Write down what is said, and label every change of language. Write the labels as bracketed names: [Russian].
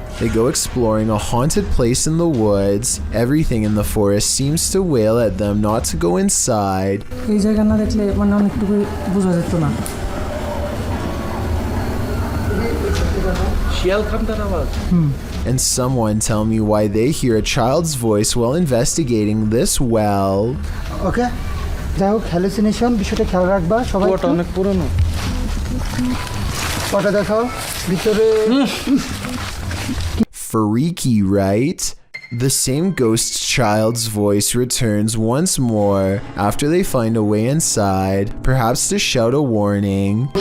[English] They go exploring a haunted place in the woods. Everything in the forest seems to wail at them not to go inside. And someone tell me why they hear a child's voice while investigating this well. Okay. [Bangla] যাই হোক hallucination বিষয়টা খেয়াল রাখবা সবাই ওটা অনেক পুরনো ওটা দেখো ভিতরে [English] Freaky, right? The same ghost child's voice returns once more after they find a way inside, perhaps to shout a warning.